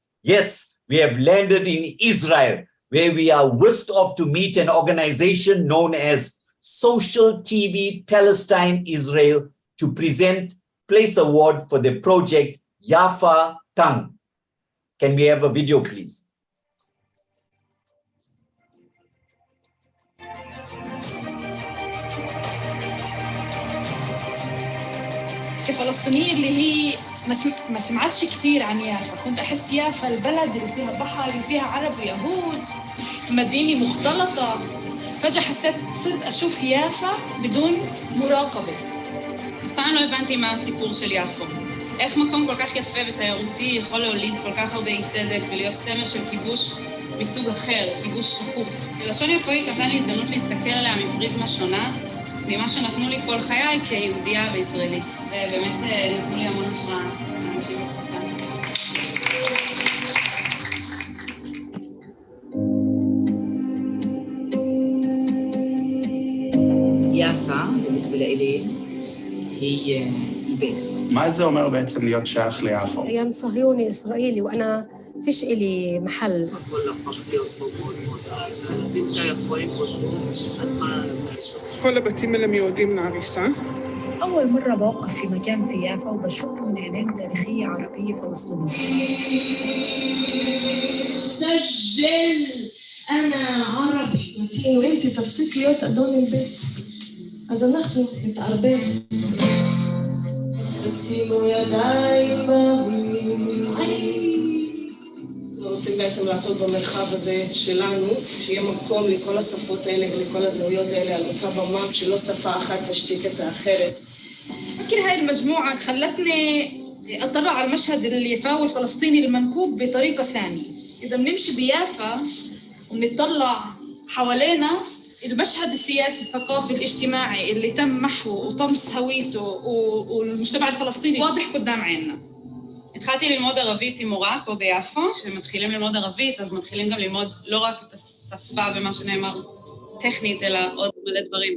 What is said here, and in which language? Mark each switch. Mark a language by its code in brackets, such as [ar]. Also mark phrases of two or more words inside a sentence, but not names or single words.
[en] Yes, we have landed in Israel, where we are whisked off to meet an organization known as Social TV Palestine Israel to present Place Award for the project Yafa Tang. Can we have a video, please? [ar] كفلسطينية اللي هي ما سمعتش كثير عن يافا، كنت أحس يافا البلد اللي فيها بحر اللي فيها عرب ويهود، مدينة مختلطة. فجأة حسيت صرت أشوف يافا بدون مراقبة. [he] אף פעם לא הבנתי מה הסיפור של יפו. איך מקום כל כך יפה ותיירותי יכול להוליד כל כך הרבה אי צדק ולהיות סמל של כיבוש מסוג אחר, כיבוש שקוף. לשון יפואית נתן לי הזדמנות להסתכל עליה מפריזמה שונה, ממה שנתנו לי כל חיי כיהודייה וישראלית. ובאמת נתנו לי המון השראה, אנשים בחוצה. יפה, [ar] بالنسبة لي, هي البيت. [he] מה זה אומר בעצם להיות שייך ליפו? [ar] كيان صهيوني إسرائيلي وأنا فيش إلي محل. [he] כל הבתים האלה מיועדים להריסה. [ar] أول مرة بوقف في مكان في يافا وبشوفه من عينين تاريخية عربية فلسطينية. سجل أنا عربي. وأنت تفسيك להיות أدون البيت. [he] אז אנחנו נתערבב. תשימו ידיים באוויר. אנחנו רוצים בעצם לעשות במרחב הזה שלנו, שיהיה מקום לכל השפות האלה ולכל הזהויות האלה על אותה במה, שלא שפה אחת תשתיק את האחרת. [ar] يمكن هاي المجموعة خلتني اطلع على المشهد اليافاوي الفلسطيني المنكوب بطريقة ثانية. إذا بنمشي بيافا ونطلع حوالينا المشهد السياسي الثقافي الاجتماعي اللي تم محوه وطمس هويته والمجتمع الفلسطيني واضح قدام عيننا. [he] התחלתי ללמוד ערבית עם מורה פה ביפו. כשמתחילים ללמוד ערבית, אז מתחילים גם ללמוד לא רק את השפה ומה שנאמר טכנית, אלא עוד מלא דברים.